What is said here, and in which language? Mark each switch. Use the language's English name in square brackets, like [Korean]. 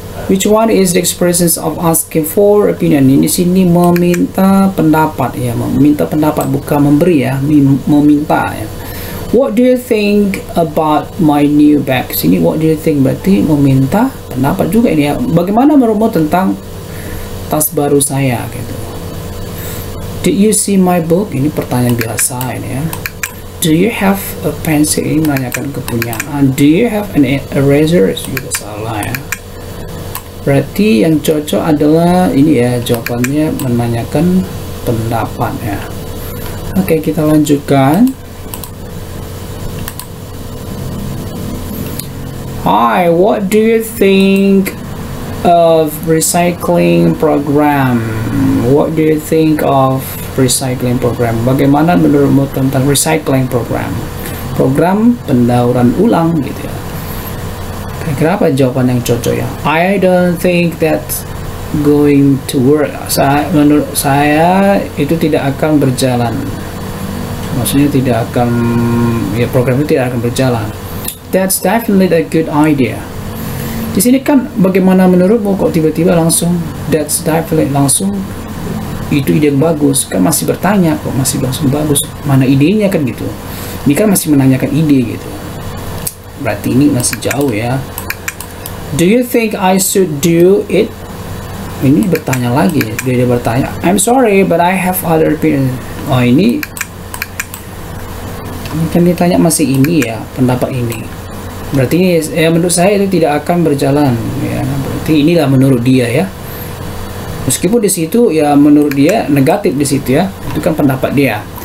[English] Which one is the expressions of asking for opinion? [Indonesian] Ini sini meminta pendapat ya, meminta pendapat bukan memberi ya, meminta ya. [English] What do you think about my new bag? [Indonesian] Sini [English] what do you think [Indonesian] berarti meminta pendapat juga ini ya. Bagaimana menurutmu tentang tas baru saya gitu. [English] Did you see my book? [Indonesian] Ini pertanyaan biasa ini ya. [English] Do you have a pencil? [Indonesian] Ini menanyakan kepunyaan. [English] Do you have an eraser? [Indonesian] Juga salah ya. Berarti yang cocok adalah ini ya, jawabannya menanyakan pendapat ya. Oke, kita lanjutkan. [English] Hi, what do you think of recycling program? What do you think of recycling program? [Indonesian] Bagaimana menurutmu tentang recycling program? Program pendauran ulang gitu ya. Kira-kira apa jawaban yang cocok ya? [English] I don't think that's going to work. [Indonesian] Menurut saya itu tidak akan berjalan. Maksudnya tidak akan, ya program itu tidak akan berjalan. [English] That's definitely a good idea. [Indonesian] Di sini kan bagaimana menurutmu, kok tiba-tiba langsung [English] that's definitely [Indonesian] langsung itu ide yang bagus, kan masih bertanya kok, masih langsung bagus, mana idenya kan gitu. Ini kan masih menanyakan ide gitu, berarti ini masih jauh ya. [English] Do you think I should do it? [Indonesian] Ini bertanya lagi, dia bertanya, [English] I'm sorry but I have other opinion. [Indonesian] Oh ini kan ditanya masih ini ya, pendapat ini. Berarti ya menurut saya itu tidak akan berjalan ya. Berarti inilah menurut dia ya. Meskipun di situ ya menurut dia negatif di situ ya. Itu kan pendapat dia.